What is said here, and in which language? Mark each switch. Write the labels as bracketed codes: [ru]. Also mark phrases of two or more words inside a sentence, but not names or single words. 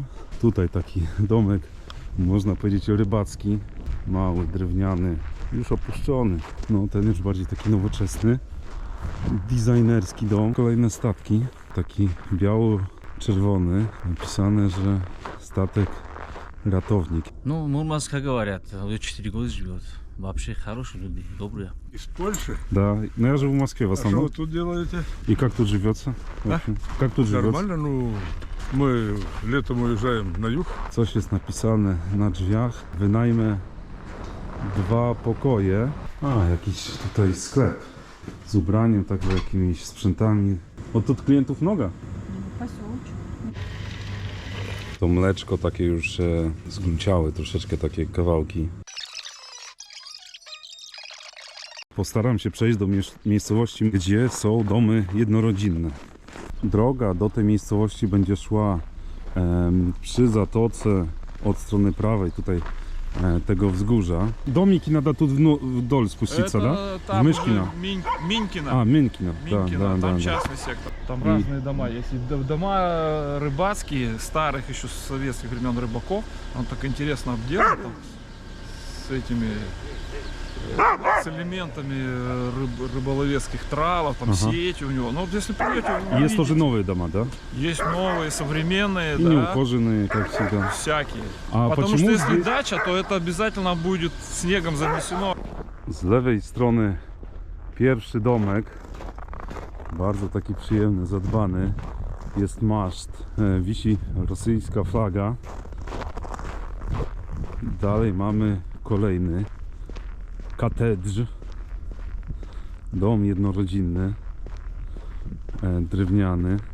[pl] Tutaj taki domek, można powiedzieć rybacki, mały, drewniany, już opuszczony. No ten już bardziej taki nowoczesny, designerski dom. Kolejne statki, taki biało-czerwony, napisane, że statek ratowник. [ru] Ну, Мурманск, как говорят, уже 4 года живет. Вообще хорошие люди, добрые. Из Польши? Да, ну я живу в Москве в А что основном. вы тут делаете? И как тут живется? вообще? Как тут живется? Нормально, ну мы летом уезжаем на юг. [pl] Coś jest napisane na drzwiach. Wynajmę 2 pokoje. A, jakiś tutaj sklep z ubraniem, także jakimiś sprzętami. O, tu klientów mnoga. To mleczko takie już zgrunciałe, troszeczkę takie kawałki. Postaram się przejść do miejscowości, gdzie są domy jednorodzinne. Droga do tej miejscowości będzie szła przy zatoce od strony prawej, tutaj tego wzgórza. [ru] Домики надо тут вдоль спуститься, да? Там Мышкино. уже Минкино. А, Минкино. Минкино, там да. частный сектор. Там разные дома есть. И дома рыбацкие, старых еще с советских времен рыбаков. Он так интересно обделан там, с этими с элементами рыболовецких тралов, там сети у него. Ну вот если придете, вы Есть тоже увидите. новые дома, да? Есть новые, современные, И да, неухоженные, как всегда. всякие. А Потому почему что если здесь- дача, то это обязательно будет снегом занесено. [pl] Z lewej strony pierwszy domek, bardzo taki przyjemny, zadbany, jest maszt, wisi rosyjska flaga. Dalej mamy kolejny katedrz, dom jednorodzinny, drewniany.